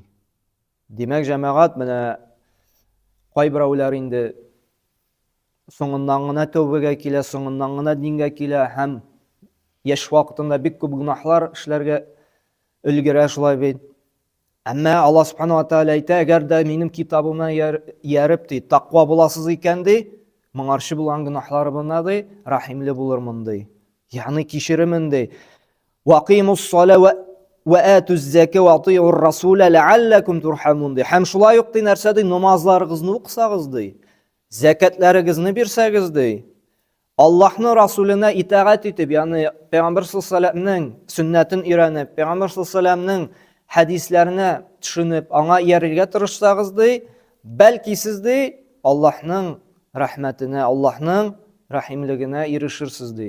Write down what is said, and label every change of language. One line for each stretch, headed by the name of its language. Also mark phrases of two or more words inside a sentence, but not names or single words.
Tatar: Димәк, җәмәгать, менә кайберәүләр инде соңыннан гына тәүбәгә килә, соңыннан гына дингә килә һәм яшь вакытында бик күп гынаһлар эшләргә өлгерә, шулай бит. Әмма
Arabic: الله سبحانه وتعالى
Tatar: әйтә, әгәр дә минем китабыма ияреп ди, тақва буласыз икән ди, моңарчы булган гынаһларыбызны ди, рәхимле булырмын ди.
Arabic: Ягъни кичеремен ди. وأقيموا الصلاة وآتوا الزكاة وأطيعوا الرسول لعلكم ترحمون ди.
Tatar: Һәм шулай ук ди нәрсә ди? Намазларыгызны укысагыз ди, закатларыгызны бирсәгез ди, Аллаһның Расулына итагать итеп, ягъни Пәйгамбер
Arabic: صلى الله عليه وسلم
Tatar: сөннәтен өйрәнеп, Пәйгамбер
Arabic: صلى الله عليه وسلم
Tatar: хәдисләренә төшенеп, аңа иярергә тырышсагыз ди, бәлки сез ди Аллаһның рәхмәтенә, Аллаһның рәхимлегенә ирешерсез ди.